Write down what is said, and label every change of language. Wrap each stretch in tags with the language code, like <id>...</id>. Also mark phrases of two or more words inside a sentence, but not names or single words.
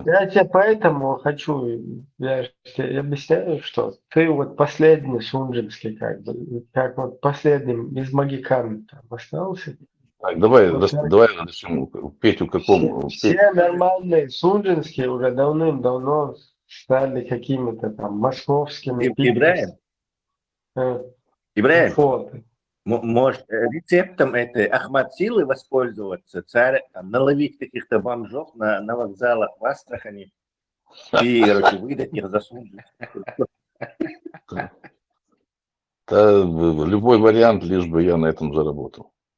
<ru>я тебе поэтому хочу, я же тебе объясняю, что ты вот последний шунжинский, как вот последним из магикан там остался. Так, давай Вот начнем. Петю какому? все нормальные шунжинские уже давным-давно стали какими-то там московскими. Ибраим? Ибраим, фото. может рецептом этой Ахмад Силы воспользоваться, царь там, наловить каких-то бомжов на вокзалах в Астрахани и, короче, выдать их за сумму. Да, любой вариант, лишь бы я на этом заработал.</ru>